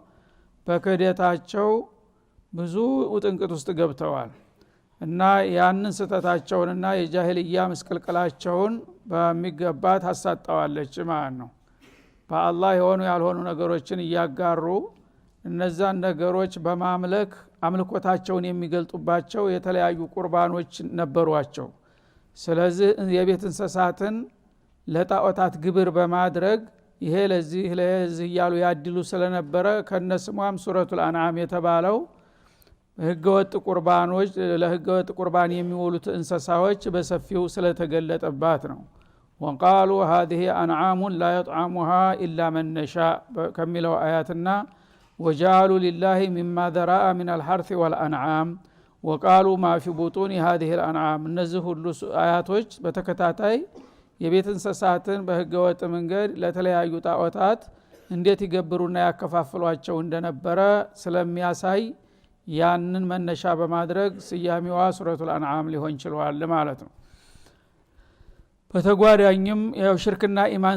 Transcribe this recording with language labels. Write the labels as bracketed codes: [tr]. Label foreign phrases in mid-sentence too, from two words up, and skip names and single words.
[am] በክህደታቸው ብዙ ውጥንቅጥ ውስጥ ገብተዋል እና ያንን ስተታቸውንና የጃሂልያ ምስቅልቅላቸውን በሚገባ ታሳጣዋለች ማለት ነው። በአላህ የሆኑ ያልሆኑ ነገሮችን እያጋሩ እነዛን ነገሮች በማምለክ አምልኮታቸውን የሚገልጡባቸው የተለያዩ ቁርባኖች ነበሯቸው። ስለዚህ የቤት እንስሳትን ለጣዖታት ግብር በማድረግ ይሄ ለዚህ እያሉ ያድሉ ስለነበረ ከነስሟም ሱረቱል አንዓም የተባለው ህገወጥ ቁርባኖች ለህገወጥ ቁርባን የሚውሉት እንስሳዎች በሰፊው ስለተገለጠባት ነው። ወንቃሉ [ar] هذه أنعام لا يطعمها إلا من نشاء [am] ከሚለው አያትና [ar] وجعلوا لله مما ذرأ من الحرث والأنعام وقالوا ما في بطون هذه الأنعام። [am] እነዚህ ሁሉ አያቶች በተከታታይ የቤት እንስሳትን በህገወጥ መንገድ ለተለያዩ ጣዖታት እንዴት ይገብሩና ያከፋፍሏቸው እንደነበረ ስለሚያሳይ ያንን መነሻ በማድረግ ስያሜዋ ሱረቱል አንዓም ሊሆን ይችላል ማለት ነው። በተጓዳኝም ያው ሽርክና ኢማን